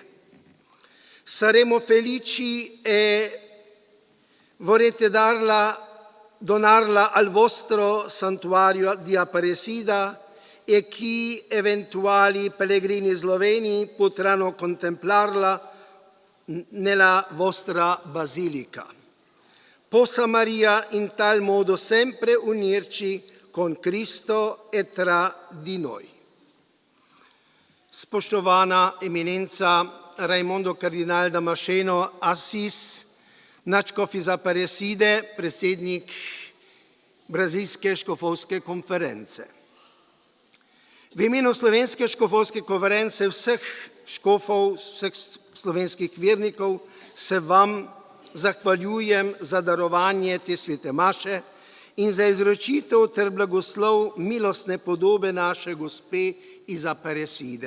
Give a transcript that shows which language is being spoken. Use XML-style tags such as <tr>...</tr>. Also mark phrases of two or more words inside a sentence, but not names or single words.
<it>Saremo felici e vorrete donarla al vostro santuario di Aparecida e chi eventuali pellegrini sloveni potranno contemplarla nella vostra basilica. Possa Maria in tal modo sempre unirci con Cristo e tra di noi.</it> <sl>Spoštovana eminenca Raimondo Kardinal Damasceno Assis, nadškof iz Aparecide, predsednik Brazilske škofovske konference. V imenu Slovenske škofovske konference vseh škofov, vseh slovenskih vernikov se vam zahvaljujem za darovanje te svete maše in za izročitev ter blagoslov milostne podobe naše gospe iz Aparecide.</sl>